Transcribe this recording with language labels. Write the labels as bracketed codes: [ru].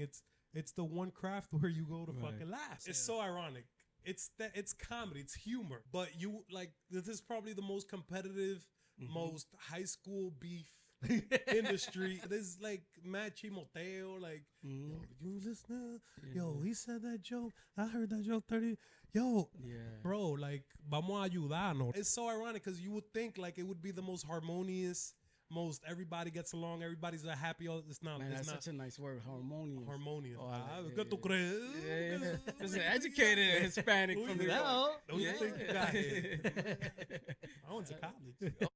[en] It's the one craft where you go to fucking laugh. It's so ironic. It's comedy, it's humor. But you like this is probably the most competitive, most high school beef industry. There's like mad chimoteo, like yo, you listen, yo, he said that joke. I heard that joke 30. Yo, bro, like [es] vamos a ayudarnos. [en] It's so ironic because you would think like it would be the most harmonious, most everybody gets along, everybody's a happy. It's not. Man, it's that's not such a nice word, harmonious. harmonious. Oh, I like [es] ¿Qué tú crees? [en] Yeah. It's an educated Hispanic from New York. Who you think you got here? I went to college.